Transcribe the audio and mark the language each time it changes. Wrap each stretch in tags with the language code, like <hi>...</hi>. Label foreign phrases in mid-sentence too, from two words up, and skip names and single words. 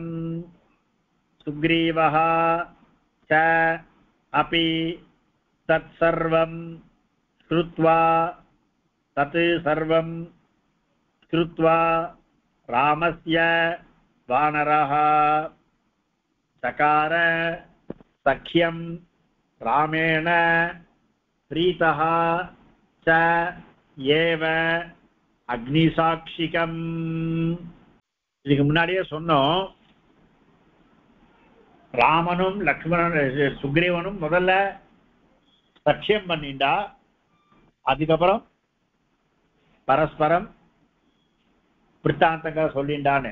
<sa>सुग्रीवः च अपि तत्सर्वं श्रुत्वा तत् सर्वं श्रुत्वा रामस्य वानरः चकार सख्यं रामेण प्रीतः च एव अग्निसाक्षिकम्।</sa> <ta>இதுக்கு முன்னாடியே சொன்னோம், ராமனும் லக்ஷ்மணன் சுக்ரீவனும் முதல்ல சத்தியம் பண்ணிண்டா, அதுக்கப்புறம் பரஸ்பரம் விற்த்தாந்தங்களை சொல்லிண்டான்னு.</ta>